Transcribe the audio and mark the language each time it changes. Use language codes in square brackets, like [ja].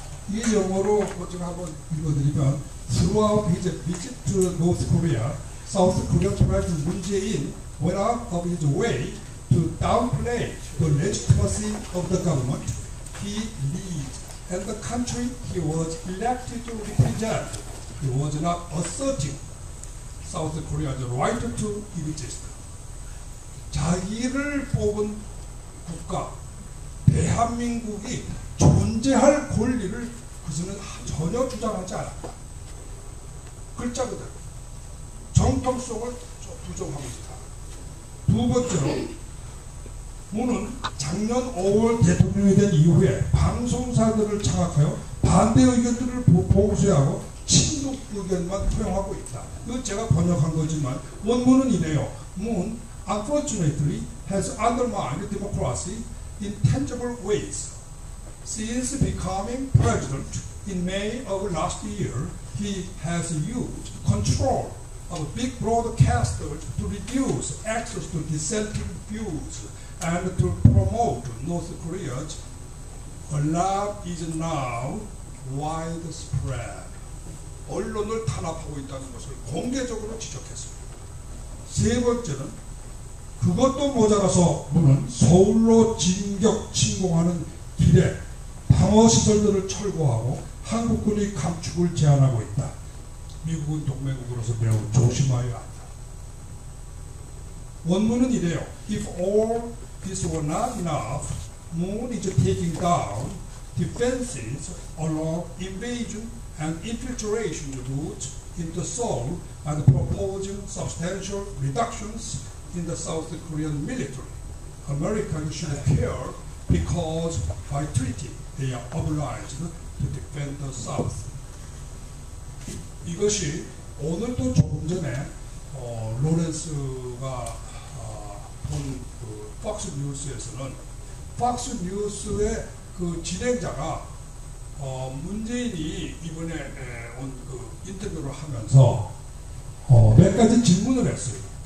[ko] 이 영어로 제가 한번 읽어드리면 [en] Throughout his visit to North Korea, South Korean President Moon Jae-in went out of his way to downplay the legitimacy of the government he leads and the country he was elected to represent. He was not asserting South Korea's right to exist. [ko] 자기를 뽑은 국가, 대한민국이 존재할 권리를 그것은 전혀 주장하지 않았다. 글자 그대로 정통성을 부정하고 있다. 두 번째로 문은 작년 5월 대통령이 된 이후에 방송사들을 장악하여 반대 의견들을 보수하고 친북 의견만 표현하고 있다. 이거 제가 번역한 거지만 원문은 이래요. [en] Moon unfortunately has undermined democracy in tangible ways. Since becoming president in May of last year, he has used control of big broadcasters to reduce access to dissenting views and to promote North Korea's alarm is now widespread. [ko] 언론을 탄압하고 있다는 것을 공개적으로 지적했습니다. 세 번째는 그것도 모자라서 문은 서울로 진격 침공하는 길에 방어시설들을 철거하고 한국군이 감축을 제한하고 있다. 미국은 동맹국으로서 매우 조심하여야 한다. 원문은 이래요. [en] If all this were not enough, Moon is taking down defenses along invasion and infiltration routes into Seoul and proposing substantial reductions in the South Korean military. Americans should care because by treaty they are obliged to defend the South. [ko] 이것이 오늘도 조금 전에 로렌스가 본 그 폭스 뉴스에서는 폭스 뉴스의 그 진행자가 문재인이 이번에 온 그 인터뷰를 하면서 몇 가지 질문을 했어요.